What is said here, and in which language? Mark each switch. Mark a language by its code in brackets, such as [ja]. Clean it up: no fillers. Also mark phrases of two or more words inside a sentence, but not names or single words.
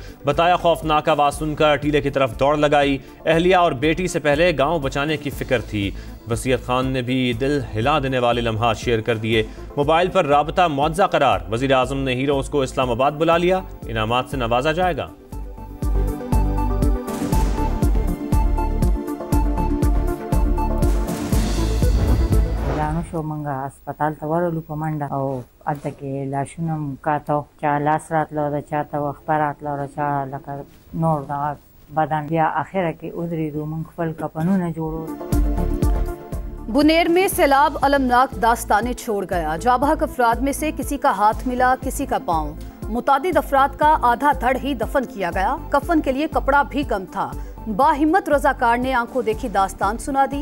[ur] بتایا خوفناک آواز سن کر ٹیلے کی طرف دوڑ لگائی. اہلیہ اور بیٹی سے پہلے گاؤں بچانے کی فکر تھی۔ وصیت خان نے بھی دل ہلا دینے والے لمحات شیئر کر دیے. موبائل پر رابطہ معاوضہ قرار۔ وزیر اعظم نے ہیروز کو اسلام آباد بلا لیا. انعامات سے نوازا جائے گا. [ps] شو منګه هسپتال ته ورلو په منډه او هلته کې لاشونه مو کاته چا لاس راتلو د چا ته وخت راتلو چا لکه نور دغه بدن بیا اخره کې ودرېدو، موږ خپل کفنونه جوړو. [ur] بونیر میں سیلاب المناک داستانیں چھوڑ گیا. جاں بحق افراد میں سے کسی کا ہاتھ ملا، کسی کا پاؤں. متعدد افراد کا آدھا دھڑ ہی دفن کیا گیا. کفن کے لیے کپڑا بھی کم تھا. باہمت رضاکار نے آنکھوں دیکھی داستان سنا دی.